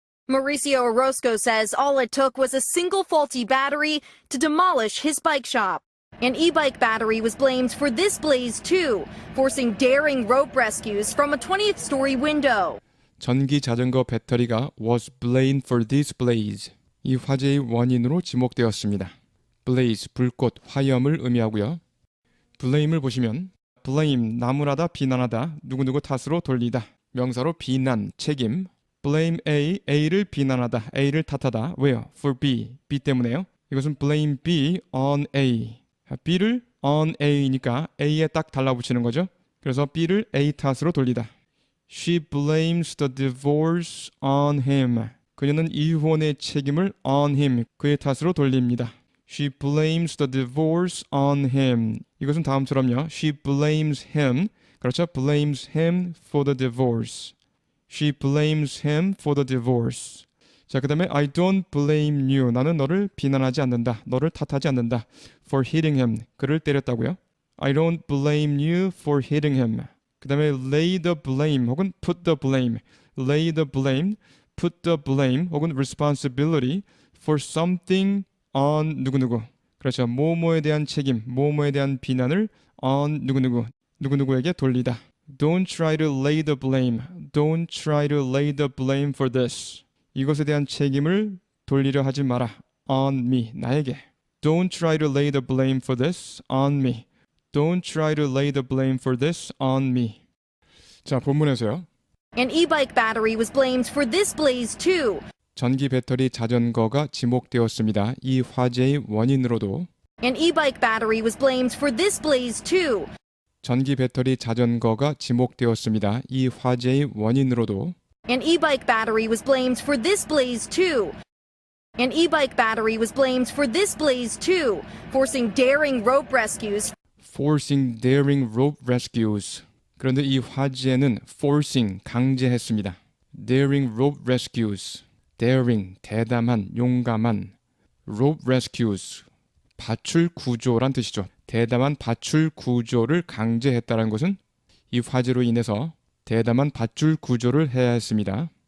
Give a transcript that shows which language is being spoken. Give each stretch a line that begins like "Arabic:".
English: Mauricio Orozco says all it took was a single faulty battery to demolish his bike shop. An e-bike battery was blamed for this blaze too, forcing daring rope rescues from a 20th story window.
Korean: 전기 자전거 배터리가
English: was blamed for this blaze.
Korean: 이 화재의 원인으로 지목되었습니다. blaze, 불꽃, 화염을 의미하고요. blame을 보시면 blame, 나무라다, 비난하다, 누구누구 탓으로 돌리다. 명사로 비난, 책임. blame A, A를 비난하다, A를 탓하다. 왜요? for B, B 때문에요.
English: 이것은 blame B on A.
Korean: B를 on A니까 A에 딱 달라붙이는 거죠. 그래서 B를 A 탓으로 돌리다.
English: She blames the divorce on him.
Korean: 그녀는 이혼의 책임을 on him, 그의 탓으로 돌립니다.
English: She blames the divorce on him.
Korean: 이것은 다음처럼요.
English: She blames him.
Korean: 그렇죠?
English: blames him for the divorce. She blames him for the divorce.
Korean: 자, 그 다음에
English: I don't blame you.
Korean: 나는 너를 비난하지 않는다. 너를 탓하지 않는다.
English: For hitting him.
Korean: 그를 때렸다고요.
English: I don't blame you for hitting him.
Korean: 그 다음에
English: lay the blame 혹은 put the blame. lay the blame, put the blame 혹은 responsibility for something on 누구누구.
Korean: 그렇죠. 뭐뭐에 대한 책임, 뭐뭐에 대한 비난을 on 누구누구에게 돌리다.
English: Don't try to lay the blame. Don't try to lay the blame for this.
Korean: 이것에 대한 책임을 돌리려 하지 마라.
English: on me,
Korean: 나에게.
English: Don't try to lay the blame for this on me. Don't try to lay the blame for this on me.
Korean: 자, 본문에서요.
English: An e-bike battery was blamed for this blaze too.
Korean: 전기 배터리 자전거가 지목되었습니다. 이 화재의 원인으로도
English: An e-bike battery was blamed for this blaze too.
Korean: 전기 배터리 자전거가 지목되었습니다. 이 화재의 원인으로도
English: An e-bike battery was blamed for this blaze too. An e-bike battery was blamed for this blaze too, forcing daring rope rescues. forcing daring rope rescues.
Korean: 그런데 이 화재는 forcing, 강제했습니다.
English: daring rope rescues.
Korean: daring, 대담한, 용감한. rope rescues, 밧줄 구조란 뜻이죠. 대담한 밧줄 구조를 강제했다는 것은 이 화재로 인해서 대담한 밧줄 구조를 해야 했습니다.